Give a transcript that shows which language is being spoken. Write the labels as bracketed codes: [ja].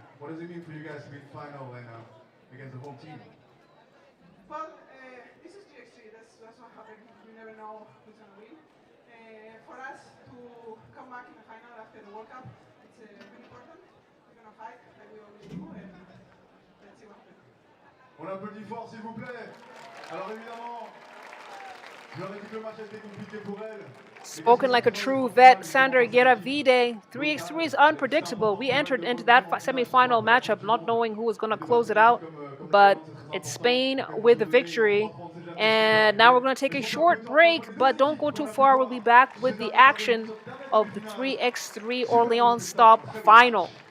[en] What does it mean for you guys to be in the final and against the whole team? Well, this is GX3. That's what happened. You never know who's going to win. For us to come back in the final after the World Cup, it's really important. We're going to fight like we always do, and let's see what happens. [fr] On applaudit fort, s'il vous plaît. Alors évidemment, je leur ai dit que le match a été compliqué pour elle. [en] Spoken like a true vet, Sandra Geravide. 3x3 is unpredictable. We entered into that semi-final matchup not knowing who was going to close it out, but it's Spain with the victory. And now we're going to take a short break, but don't go too far. We'll be back with the action of the 3x3 Orléans stop final.